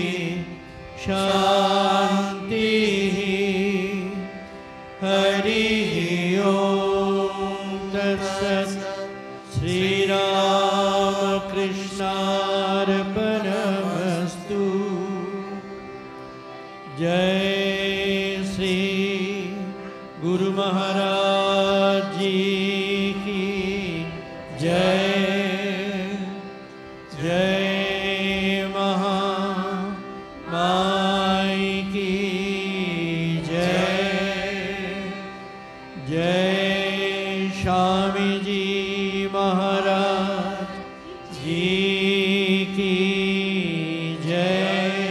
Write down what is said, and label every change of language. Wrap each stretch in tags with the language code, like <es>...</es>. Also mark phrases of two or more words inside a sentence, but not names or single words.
<sa>शान्तिः हरिः ॐ तत्सत् श्रीरामकृष्णार्पणमस्तु</sa> <hi>जय श्री गुरु महाराज जी की जय जय महामाई की जय जय स्वामी जी महाराज जी की जय</hi>